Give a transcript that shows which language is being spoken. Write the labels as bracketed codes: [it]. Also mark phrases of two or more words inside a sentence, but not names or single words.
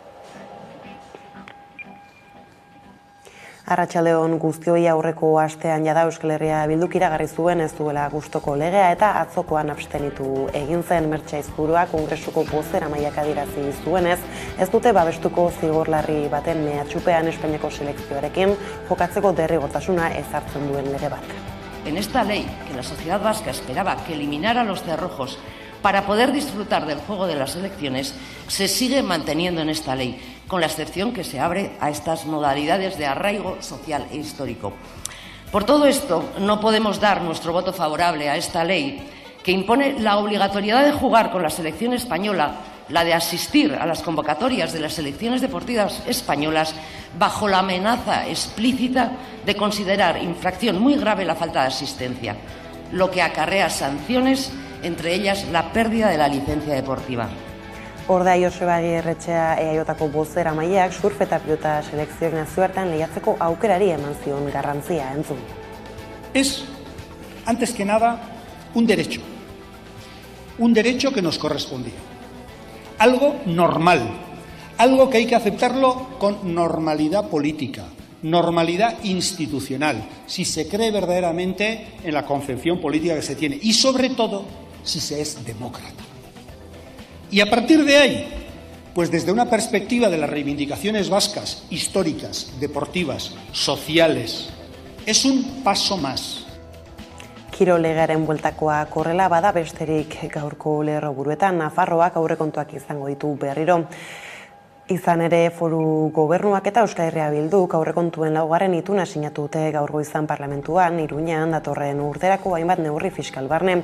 [eu] Arratsaldeon guztioi, aurreko astean jada Euskal Herria Bilduk iragarri zuen ez duela gustoko legea eta atzokoan abstenitu egin zen. Mertxe Aizpurua Kongresuko bozeramaileak adierazi zuenez, ez dute babestuko zigor larri baten mehatxupean Espainiako selekzioarekin jokatzeko derrigortasuna ezartzen duen lege bat. [es] En esta ley, que la sociedad vasca esperaba que eliminara los cerrojos para poder disfrutar del juego de las elecciones, se sigue manteniendo en esta ley, con la excepción que se abre a estas modalidades de arraigo social e histórico. Por todo esto, no podemos dar nuestro voto favorable a esta ley, que impone la obligatoriedad de jugar con la selección española, la de asistir a las convocatorias de las selecciones deportivas españolas, bajo la amenaza explícita de considerar infracción muy grave la falta de asistencia, lo que acarrea sanciones, entre ellas la pérdida de la licencia deportiva. [eu] Ordea Joseba Agirretxea EAJko bozeramaileak surf eta pilota selekzioek nazioartean lehiatzeko aukerari eman zion garrantzia entzun. [es] Es, antes que nada, un derecho que nos correspondía, algo normal, algo que hay que aceptarlo con normalidad política, normalidad institucional, si se cree verdaderamente en la concepción política que se tiene y, sobre todo, si se es demócrata. Y a partir de ahí, pues desde una perspectiva de las reivindicaciones vascas, históricas, deportivas, sociales, es un paso más. [eu] Kirolegaren bueltakoa korrela bada besterik gaurko lerroburuetan Nafarroak aurrekontuak izango ditu berriro. Izan ere Foru Gobernuak eta Euskal Herria Bilduk aurrekontuen 4. ituna sinatu dute gaur goizan parlamentuan, Iruñan datorren urterako hainbat neurri fiskal barne.